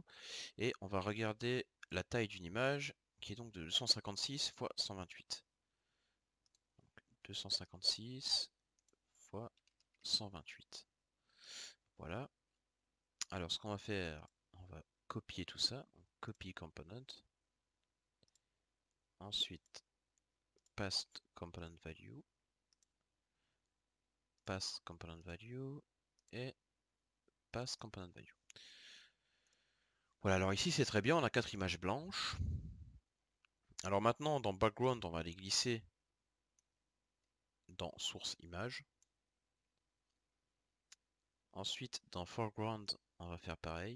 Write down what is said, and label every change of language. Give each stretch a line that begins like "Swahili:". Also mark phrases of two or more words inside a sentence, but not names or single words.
French: Et on va regarder la taille d'une image qui est donc de 256 x 128. 256 fois 128. Voilà. Alors ce qu'on va faire, on va copier tout ça.
English: Copy component.
French: Ensuite,
English: paste component value. Paste component value. Et paste component value.
French: Voilà, alors ici c'est très bien, on a 4 images blanches. Alors maintenant, dans background, on va les glisser dans
English: source image.
French: Ensuite, dans foreground, on va faire pareil.